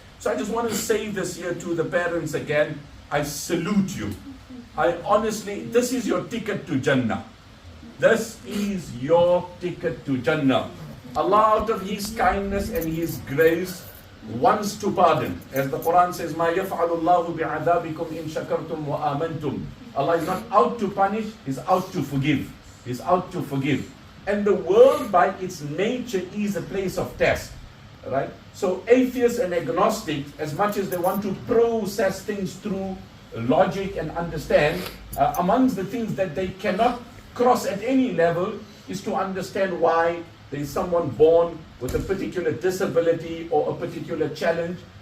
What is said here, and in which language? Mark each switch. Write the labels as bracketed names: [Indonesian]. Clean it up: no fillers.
[English] So I just want to say this here to the parents again, I salute you. I honestly, this is your ticket to Jannah. This is your ticket to Jannah. Allah, out of His kindness and His grace, wants to pardon. As the Quran says, [Arabic] مَا يَفْعَلُ اللَّهُ بِعَذَابِكُمْ إِن شَكَرْتُمْ وَآمَنْتُمْ. [English] Allah is not out to punish, He's out to forgive. He's out to forgive. And the world by its nature is a place of test. Right? So atheists and agnostics, as much as they want to process things through logic and understand, amongst the things that they cannot cross at any level is to understand why there is someone born with a particular disability or a particular challenge.